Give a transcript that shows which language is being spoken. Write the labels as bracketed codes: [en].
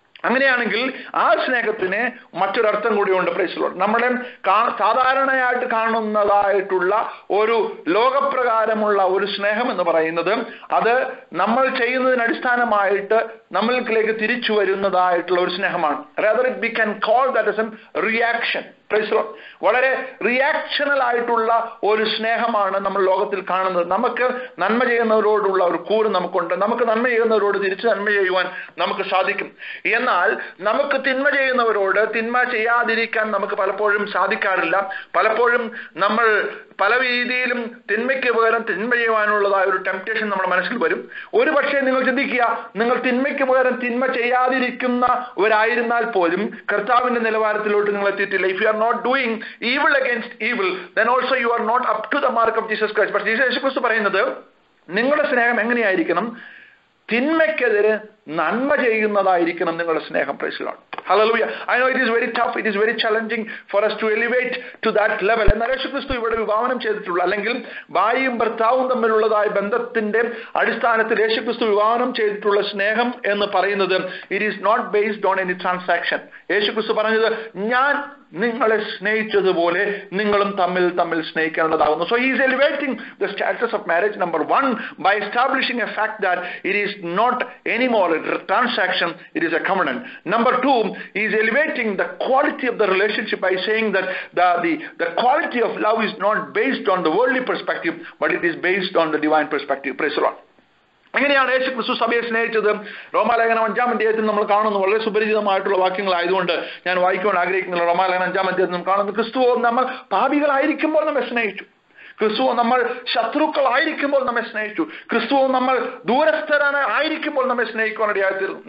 [ml] അങ്ങനെയാണെങ്കിൽ ആ സ്നേഹത്തിന് മറ്റൊരർത്ഥം കൂടിയുണ്ട്. [en] Praise the Lord. [ml] നമ്മളെ സാധാരണയായിട്ട് കാണുന്നതായിട്ടുള്ള ഒരു ലോകപ്രകാരമുള്ള ഒരു സ്നേഹം എന്ന് പറയുന്നത് അത് നമ്മൾ ചെയ്യുന്നതിന് അടിസ്ഥാനമായിട്ട് നമ്മളിലേക്ക് തിരിച്ചു വരുന്നതായിട്ടുള്ള ഒരു സ്നേഹമാണ്. [en] rather we can call that as a reaction. Praise the Lord. [ml] വളരെ റിയാക്ഷണൽ ആയിട്ടുള്ള ഒരു സ്നേഹമാണ് നമ്മൾ ലോകത്തിൽ കാണുന്നത്. നമുക്ക് നന്മ ചെയ്യുന്നവരോടുള്ള ഒരു കൂറ് നമുക്കുണ്ട്. നമുക്ക് നന്മ ചെയ്യുന്നവരോട് തിരിച്ച് നന്മ ചെയ്യുവാൻ നമുക്ക് സാധിക്കും. എന്നാൽ നമുക്ക് തിന്മ ചെയ്യുന്നവരോട് തിന്മ ചെയ്യാതിരിക്കാൻ നമുക്ക് പലപ്പോഴും സാധിക്കാറില്ല. പലപ്പോഴും നമ്മൾ പല രീതിയിലും തിന്മയ്ക്ക് പകരം തിന്മ ചെയ്യുവാനുള്ളതായ ഒരു ടെംപ്റ്റേഷൻ നമ്മുടെ മനസ്സിൽ വരും. ഒരു പക്ഷേ നിങ്ങൾ ചിന്തിക്കുക, നിങ്ങൾ തിന്മയ്ക്ക് പകരം തിന്മ ചെയ്യാതിരിക്കുന്നവരായിരുന്നാൽ പോലും കർത്താവിന്റെ നിലവാരത്തിലോട്ട് നിങ്ങൾ എത്തിയിട്ടില്ല. [en] If you are not doing evil against evil, then also you are not up to the mark of Jesus Christ. But Jesus Christ [ml] പറയുന്നത്, നിങ്ങളുടെ സ്നേഹം എങ്ങനെയായിരിക്കണം? തിന്മയ്ക്കെതിരെ നന്മ ചെയ്യുന്നതായിരിക്കണം നിങ്ങളുടെ സ്നേഹം. [en] Praise the Lord. Hallelujah. I know it is very tough, it is very challenging for us to elevate to that level. [ml] എന്നാൽ യേശുക്രിസ്തു ഇവിടെ വിഭാവനം ചെയ്തിട്ടുള്ള, അല്ലെങ്കിൽ ഭാര്യയും ഭർത്താവും തമ്മിലുള്ളതായ ബന്ധത്തിന്റെ അടിസ്ഥാനത്തിൽ യേശുക്രിസ്തു വിഭാവനം ചെയ്തിട്ടുള്ള സ്നേഹം എന്ന് പറയുന്നത് [en] it is not based on any transaction. [ml] യേശുക്രിസ്തു പറഞ്ഞത്, ഞാൻ നിങ്ങളെ സ്നേഹിച്ചതുപോലെ നിങ്ങളും തമ്മിൽ സ്നേഹിക്കേണ്ടതാകുന്നു. [en] So he is elevating the status of marriage, number one, by establishing a fact that it is not anymore a transaction, it is a covenant. Number two, he is elevating the quality of the relationship by saying that the quality of love is not based on the worldly perspective, but it is based on the divine perspective. Praise the Lord. [ml] എങ്ങനെയാണ് യേശു ക്രിസ്തു സഭയെ സ്നേഹിച്ചത്? റോമാലേഖനം 5-ാം അധ്യായത്തിൽ നമ്മൾ കാണുന്നു. വളരെ സുപരിചിതമായിട്ടുള്ള വാക്യങ്ങളായതുകൊണ്ട് ഞാൻ വായിക്കുവാൻ ആഗ്രഹിക്കുന്നില്ല. റോമാലേഖനം 5-ാം അധ്യായത്തിൽ നമ്മൾ കാണുന്നു, ക്രിസ്തുവോ നമ്മൾ പാപികളായിരിക്കുമ്പോൾ നമ്മെ സ്നേഹിച്ചു. ക്രിസ്തുവോ നമ്മൾ ശത്രുക്കളായിരിക്കുമ്പോൾ നമ്മെ സ്നേഹിച്ചു. ക്രിസ്തുവോ നമ്മൾ ദൂരസ്ഥരായിരിക്കുമ്പോൾ നമ്മെ സ്നേഹിക്കുവാനിടയായിത്തീർന്നു.